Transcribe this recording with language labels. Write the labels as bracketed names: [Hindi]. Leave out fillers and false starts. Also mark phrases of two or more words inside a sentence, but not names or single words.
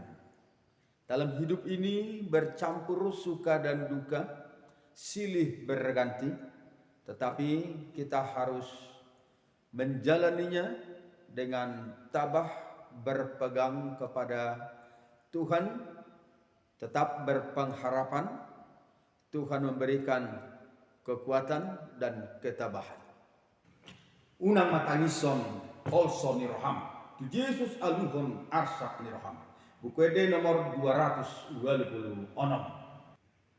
[Indonesian] Dalam hidup ini bercampur suka dan duka, silih berganti, tetapi kita harus menjalaninya dengan tabah berpegang kepada Tuhan, tetap berpengharapan Tuhan memberikan kekuatan dan ketabahan. [Batak Toba] Unang matangison also niroham. Tu Yesus aluhon arsak niroham. [Indonesian] Buku ede nomor 226.